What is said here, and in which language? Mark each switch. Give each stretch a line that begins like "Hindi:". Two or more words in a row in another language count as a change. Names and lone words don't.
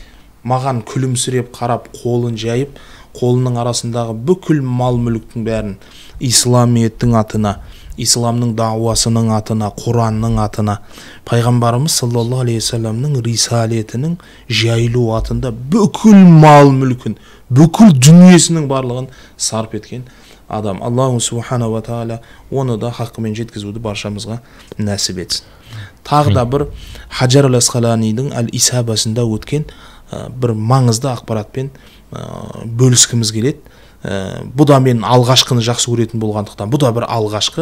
Kazakh: Маған күлімсіреп қарап, қолын жайып, қолының арасындағы бүкіл мал мүліктің бәрін исламиеттің атына, исламның дауасының атына, Құранның атына, пайғамбарымыз
Arabic: صلى الله عليه وسلم
Kazakh: рисалетінің жайылу атында бүкіл мал мүлкін, бүкіл дүниесінің барлығын сарп еткен адам.
Arabic: الله سبحانه وتعالى
Kazakh: оны да хақымен жеткізуді баршамызға нәсіп етсін. Тағы да бір Хаджар ал-Асқаланидың Әл-Исабасында өткен бір маңызды ақпаратпен бөліскіміз келеді. Бұл да мен алғашқыны жақсы көретін болғандықтан, бұл да бір алғашқы.